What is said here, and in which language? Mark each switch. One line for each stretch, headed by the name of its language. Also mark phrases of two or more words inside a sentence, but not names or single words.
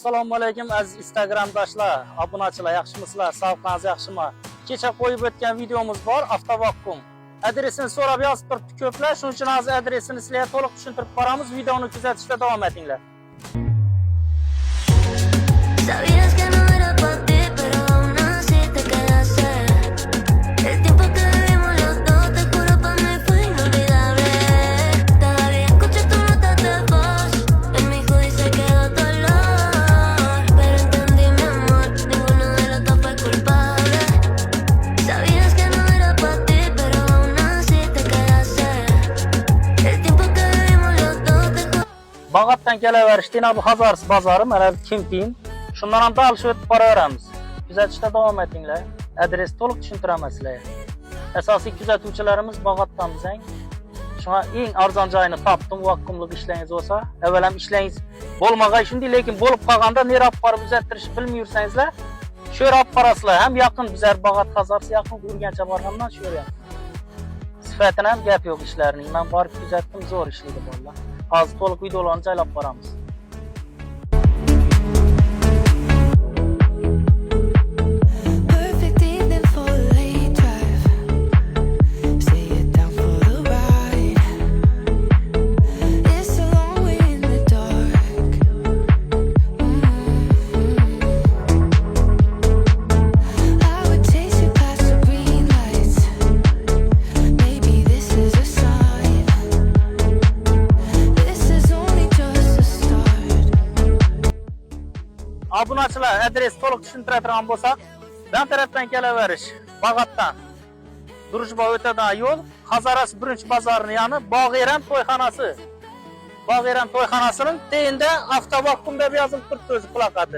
Uzbek: Assalomu alaykum aziz Instagramdoshlar, obunachilar, yaxshimisizlar? Sog'ligingiz yaxshimi? Kecha qo'yib o'tgan videomuz bor, avtovakum. Adresini so'rab yozib turibdi ko'plar, shuning uchun hozir adresini sizlarga to'liq tushuntirib boramiz. Videoni kuzatishda davom etinglar.
Spanish: Sabías que no era para ti, pero aún así te quedaste. El tiempo que vivimos los dos, te juro para mí fue inolvidable. Todavía escucho tu nota de voz, en mi hoodie se quedó tu olor. Pero entendí, mi amor, ninguno de los dos fue culpable. Sabías que no era para ti, pero aún así te quedaste. El tiempo que vivimos los dos, te juro.
Uzbek: Bağatdan kelaverishdi, bu Hazars bozori, mana Kempin. Shundan ham alış o'tib boraveramiz. Kuzatishda davom etinglar. Adres to'liq tushuntiraman sizlarga. Asosiy kuzatuvchilarimiz Bag'atdan bizang. Shunga eng arzon joyini topdim, vakumlik ishlaringiz bo'lsa, avval ham ishlaringiz bo'lmag'ay shunday, lekin bo'lib qolganda nera olib borib uzattirishni bilmay yursangizlar, shu yerga olib borasizlar. Ham yaqin bizlar Bag'at Hazars yaqin Urgancha borganman shu yerga. Sifatini ham gap yo'q ishlarning. Men borib kuzatdim, zo'r ishlaydi bolalar. Hozir to'liq videolarni joylab boramiz.
English: Perfect evening for a late drive. Say it down for the ride. It's a long way in the dark. I would chase you past the green lights. Maybe this is a sign. This is only just a start.
Uzbek: Obunachilar, adres to'liq tushuntiradigan bo'lsak, dan tarafdan kelaverish, Bag'atdan Durujboy o'tadigan yo'l, Hazaras 1-bozorning yoni Bog'eran to'yxonasi. Bog'eran to'yxonasining teyinda avtovakum deb yozilib turibdi o'zi plakati.